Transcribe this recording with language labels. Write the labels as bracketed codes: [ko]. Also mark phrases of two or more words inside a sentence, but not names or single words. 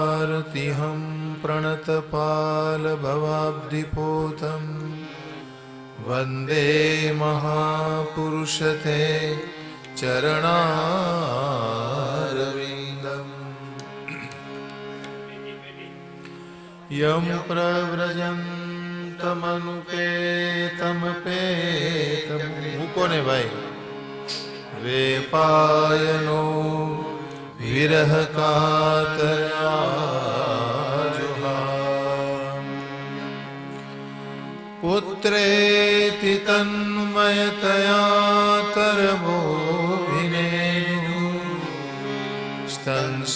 [sa] भृत्यार्तिहं प्रणतपालभवाब्धिपोतं वन्दे महापुरुषते चरणारविन्दम् यं प्रव्रजन्तमनुपेतमपेतं [gu] મૂકો ને ભાઈ [sa] वेपायनो विरह कातरा पुत्रेति तन्मयतया तरवोभिनेदु स्तन